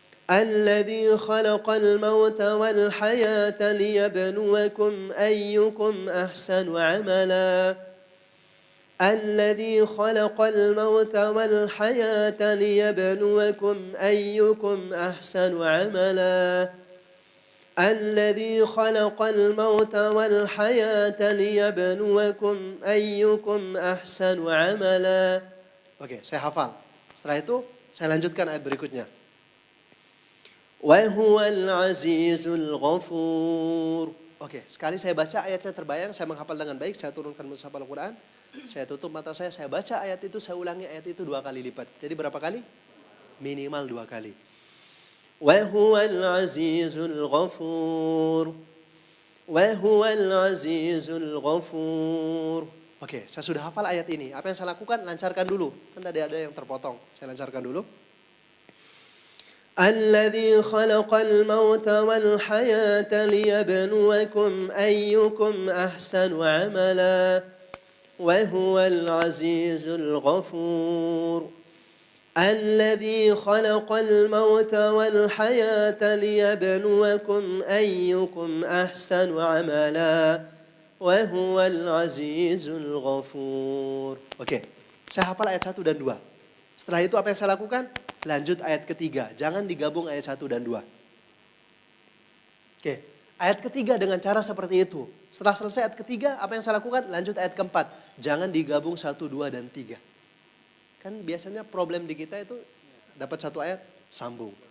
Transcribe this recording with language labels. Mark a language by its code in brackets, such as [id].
[ar] الذي خلق الموت والحياة ليبلوكم أيكم أحسن عملا الذي خلق الموت والحياة ليبلوكم أيكم أحسن عملا الذي خلق الموت والحياة ليبلوكم أيكم أحسن عملا. [id] Oke, saya hafal. Setelah itu saya lanjutkan ayat berikutnya. [ar] وهو العزيز الغفور. [id] Oke, sekali saya baca ayatnya terbayang, saya menghafal dengan baik, saya turunkan mushaf Al-Quran, saya tutup mata saya baca ayat itu, saya ulangi ayat itu 2 kali lipat. Jadi berapa kali? Minimal 2 kali. [ar] وهو العزيز الغفور. وهو العزيز الغفور. [id] Oke, saya sudah hafal ayat ini. Apa yang saya lakukan? Lancarkan dulu. Kan tadi ada yang terpotong. Saya lancarkan dulu. [ar] الذي خلق الموت والحياة ليبلوكم أيكم أحسن عملا وهو العزيز الغفور الذي خلق الموت والحياة ليبلوكم أيكم أحسن عملا وهو العزيز الغفور. [id] Oke, saya hafal ayat 1 dan 2. Setelah itu apa yang saya lakukan? Lanjut ayat ketiga, jangan digabung ayat 1 dan 2. Oke, ayat ketiga dengan cara seperti itu. Setelah selesai ayat ketiga, apa yang saya lakukan? Lanjut ayat keempat, jangan digabung 1, 2, dan 3. Kan biasanya problem di kita itu dapat 1 ayat, sambung.